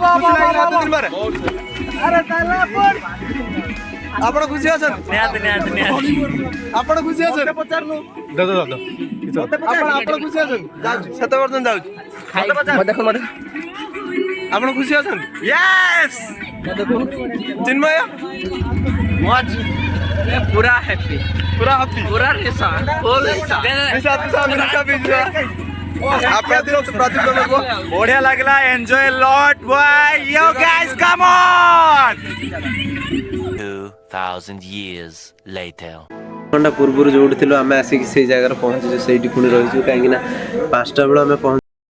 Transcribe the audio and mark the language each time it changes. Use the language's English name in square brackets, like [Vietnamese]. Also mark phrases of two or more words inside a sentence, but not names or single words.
[Odia] ଖୁସି ଲାଗିଲା ଏତେ ଦିନ ପରେ? ଆପଣ ଖୁସି ଅଛନ୍ତି? ଆପଣ ଖୁସି ଅଛନ୍ତି? ଆପଣ ଖୁସି ଅଛନ୍ତି? ଯାଉଛି ସେତେ ପର୍ଯ୍ୟନ୍ତ ଯାଉଛି। ଆପଣ ଖୁସି ଅଛନ୍ତି? ୟେସ୍। ଚିନ୍ମୟ ପୁରା ହ୍ୟାପି ପୁରା ହାପି, ପୁରା ନିଶା ଫୁଲ ନିଶା ବଢ଼ିଆ ଲାଗିଲା, [English] enjoy lot boy, yo guys come on. 2000 years later. [Odia] ଘଣ୍ଟା ପୂର୍ବରୁ ଯୋଉଠି ଥିଲୁ ଆମେ ଆସିକି ସେଇ ଜାଗାରେ ପହଞ୍ଚିଛୁ, ସେଇଠି ପୁଣି ରହିଛୁ। କାହିଁକି ନା 5ଟା ବେଳେ ଆମେ